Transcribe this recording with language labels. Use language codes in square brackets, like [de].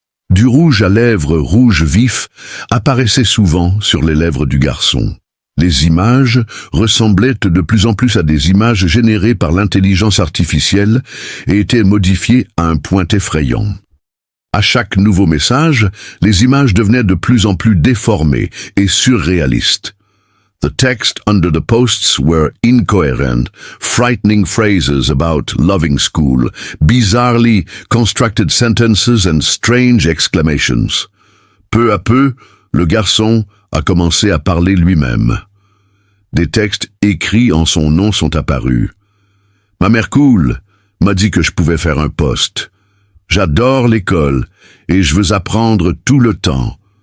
[fr] Du rouge à lèvres rouge vif apparaissait souvent sur les lèvres du garçon. Les images ressemblaient de plus en plus à des images générées par l'intelligence artificielle et étaient modifiées à un point effrayant. À chaque nouveau message, les images devenaient de plus en plus déformées et surréalistes. [en] The text under the posts were incoherent, frightening phrases about loving school, bizarrely constructed sentences and strange exclamations. [fr] Peu à peu, le garçon a commencé à parler lui-même. Des textes écrits en son nom sont apparus. Ma mère cool m'a dit que je pouvais faire un poste. J'adore l'école et je veux apprendre tout le temps.